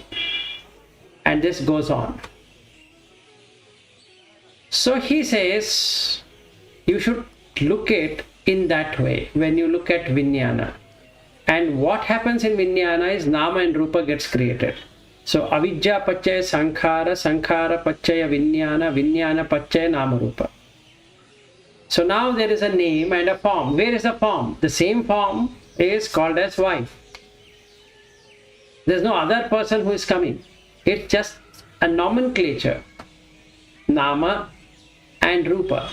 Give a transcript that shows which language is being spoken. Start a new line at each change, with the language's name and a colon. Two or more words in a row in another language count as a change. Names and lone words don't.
English: And this goes on. So he says, you should look at in that way when you look at Vijnana. And what happens in Vijnana is Nama and Rupa gets created.
Pali: So Avidya Pachaya Sankhara, Sankhara Pachaya Vijnana, Vijnana Pachaya Nama Rupa.
English: So now there is a name and a form. Where is the form? The same form is called as wife. There's no other person who is coming. It's just a nomenclature. Nama and Rupa.